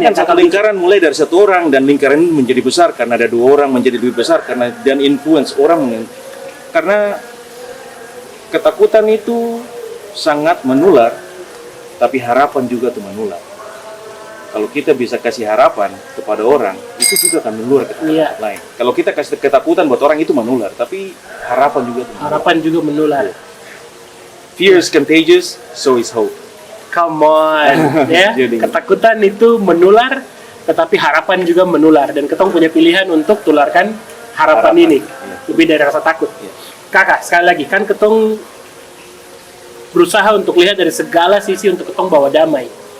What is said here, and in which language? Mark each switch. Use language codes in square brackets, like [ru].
[id] yang satu lingkaran mulai dari satu orang dan lingkaran ini menjadi besar karena ada 2 orang menjadi lebih besar karena dan influence orang karena ketakutan itu sangat menular tapi harapan juga tuh menular. Kalau kita bisa kasih harapan kepada orang, itu juga akan menular ke tempat lain. Kalau kita kasih ketakutan buat orang itu menular, tapi harapan juga menular. Harapan juga menular. [en] Fear is contagious, so is hope. Come on, ya. [id] Ketakutan itu menular, tetapi harapan juga menular. Dan ketong punya pilihan untuk tularkan harapan ini, lebih dari rasa takut. Kakak, sekali lagi, kan ketong berusaha untuk lihat dari segala sisi untuk ketong bawa damai.